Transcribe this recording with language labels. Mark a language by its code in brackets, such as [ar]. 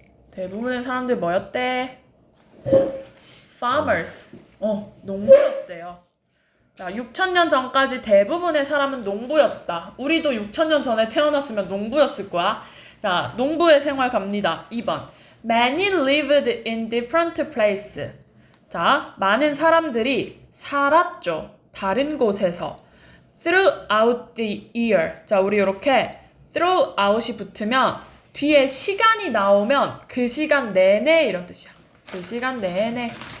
[ko] 대부분의 사람들 뭐였대? farmers. 농부였대요. 자, 6,000년 전까지 대부분의 사람은 농부였다. 우리도 6,000년 전에 태어났으면 농부였을 거야. 자, 농부의 생활 갑니다. 2번. [en] Many lived in different places. [ko] 자, 많은 사람들이 살았죠. 다른 곳에서. [en] Throughout the year. [ko] 자, 우리 이렇게 throughout이 붙으면 뒤에 시간이 나오면 그 시간 내내 이런 뜻이야. 그 시간 내내.